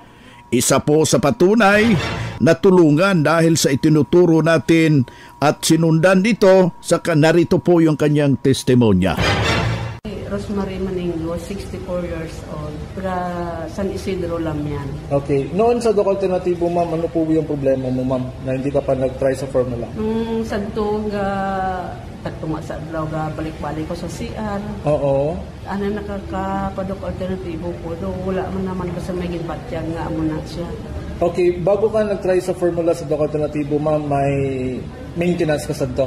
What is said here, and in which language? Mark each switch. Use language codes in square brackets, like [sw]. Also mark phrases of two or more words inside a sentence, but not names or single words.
[tl] Isa po sa patunay na tulungan dahil sa itinuturo natin at sinundan dito, saka narito po yung kanyang testimonya. Rosemary Maninglo, [en] 64 years old. [tl] San Isidro lang yan. Okay. Noon sa Doc Alternatibo, ma'am, ano po yung problema mo, ma'am, na hindi ka pa nag-try sa formula? [hil] Nung sadto, tagtuma sa adlaw, balik-balik ko sa CR. [tl] Oo. [hil] Ano nakaka-Doc Alternatibo po, wala man naman ko sa may gibatyan nga amo na siya. [tl] Okay, bago ka nag-try sa formula sa Doc Alternatibo, ma'am, may maintenance ka sa Doc?